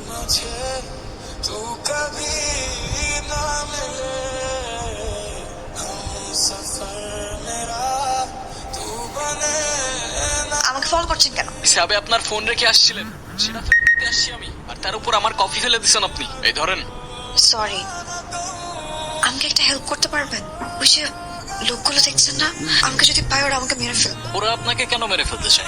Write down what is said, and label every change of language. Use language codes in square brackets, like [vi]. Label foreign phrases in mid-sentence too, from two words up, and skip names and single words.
[hi] तू कभी ना मिले हम सफर मेरा तू बने ना। [bn] আমাকে ফলো করছেন কেন? হিসাবে আপনার ফোন রেখে আসছিলেন, সেটা ফেরত দিতে আসছি আমি, আর তার উপর আমার কফি ফেলে দিছেন আপনি। এই ধরেন। সরি, আমাকে একটা হেল্প করতে পারবেন? ওই যে লোকগুলো দেখছেন না, আমাকে যদি পায় ওরা আমাকে মেরে ফেলবে। ওরা আপনাকে কেন মেরে ফেলতে চায়?